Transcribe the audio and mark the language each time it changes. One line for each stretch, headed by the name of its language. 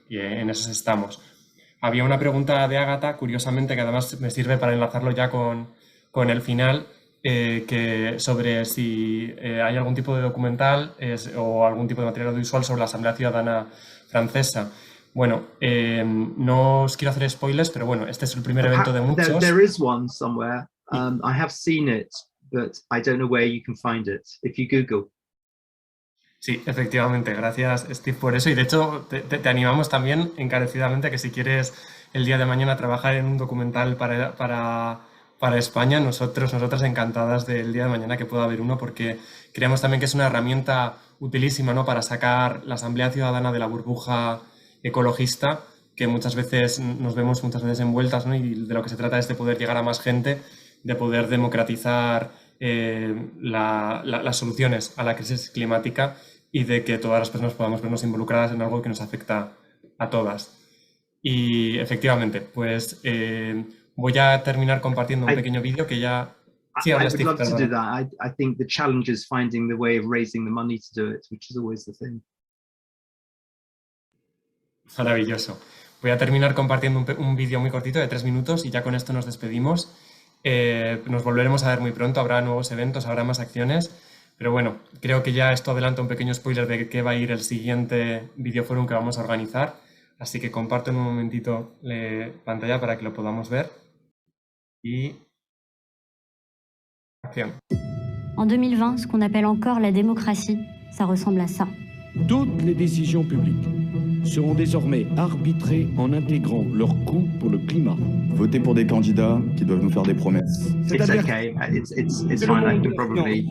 Spanish: Y en eso estamos. Había una pregunta de Ágata, curiosamente, que además me sirve para enlazarlo ya con el final, que sobre si hay algún tipo de documental o algún tipo de material audiovisual sobre la Asamblea Ciudadana francesa. Bueno, no os quiero hacer spoilers, pero bueno, este es el primer evento de muchos.
English: There is one somewhere. I have seen it, but I don't know where you can find it. If you Google.
Spanish: Sí, efectivamente. Gracias, Steve, por eso. Y de hecho, te animamos también encarecidamente que si quieres el día de mañana trabajar en un documental para España, nosotras encantadas del día de mañana que pueda haber uno, porque creemos también que es una herramienta utilísima, ¿no?, para sacar la Asamblea Ciudadana de la burbuja ecologista que muchas veces nos vemos envueltas, ¿no? Y de lo que se trata es de poder llegar a más gente, de poder democratizar las soluciones a la crisis climática y de que todas las personas podamos vernos involucradas en algo que nos afecta a todas. Y efectivamente, pues voy a terminar compartiendo un pequeño vídeo que ya... Sí,
English: I would love to do that. I think the challenge is finding the way of raising the money to do it, which is always the thing.
Spanish: Maravilloso. Voy a terminar compartiendo un vídeo muy cortito de 3 minutos y ya con esto nos despedimos. Nos volveremos a ver muy pronto, habrá nuevos eventos, habrá más acciones, pero bueno, creo que ya esto adelanta un pequeño spoiler de qué va a ir el siguiente Videoforum que vamos a organizar, así que comparto en un momentito pantalla para que lo podamos ver. Y... acción.
French: En 2020, ce qu'on appelle encore la démocratie, ça ressemble à ça. Toutes les décisions publiques seront désormais arbitrées en intégrant leurs coûts pour le climat. Voter pour des candidats qui doivent nous faire des promesses.
English: It's okay. It's fine. I can probably.